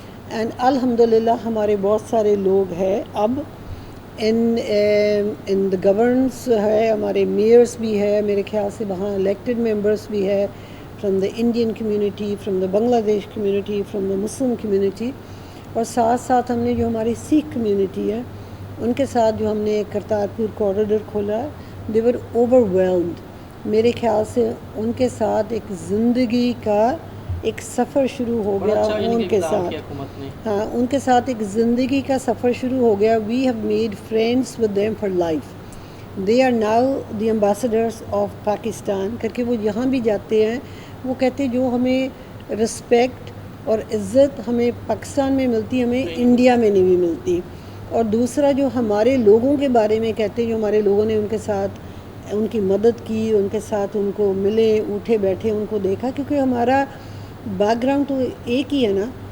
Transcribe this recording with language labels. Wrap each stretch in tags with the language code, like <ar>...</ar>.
<ur>And الحمدللہ ہمارے بہت سارے لوگ ہیں اب ان دا گورننس ہے، ہمارے میئرس بھی ہے، میرے خیال سے وہاں الیکٹڈ ممبرس بھی ہے from the Indian community, from the بنگلہ دیش community, from the Muslim community, اور ساتھ ساتھ ہم نے جو ہماری سکھ کمیونٹی ہے ان کے ساتھ جو ہم نے کرتارپور کوریڈور کھولا،</ur> <en>They were overwhelmed.</en> <ur>میرے خیال سے ان کے ساتھ ایک زندگی کا ایک سفر شروع ہو گیا ان کے ساتھ. ہاں ان کے ساتھ ایک زندگی کا سفر شروع ہو گیا.</ur> <en>We have made friends with them for life. They are now the ambassadors of Pakistan.</en> <ur>کر کے وہ جہاں بھی جاتے ہیں وہ کہتے جو ہمیں رسپیکٹ اور عزت ہمیں پاکستان میں ملتی، ہمیں انڈیا میں نہیں بھی ملتی. اور دوسرا جو ہمارے لوگوں کے بارے میں کہتے جو ہمارے لوگوں نے ان کے ساتھ ان کی مدد کی، ان کے ساتھ ان کو ملے، اٹھے بیٹھے ان کو دیکھا، کیونکہ ہمارا بیک گراؤنڈ تو ایک ہی ہے نا.</ur>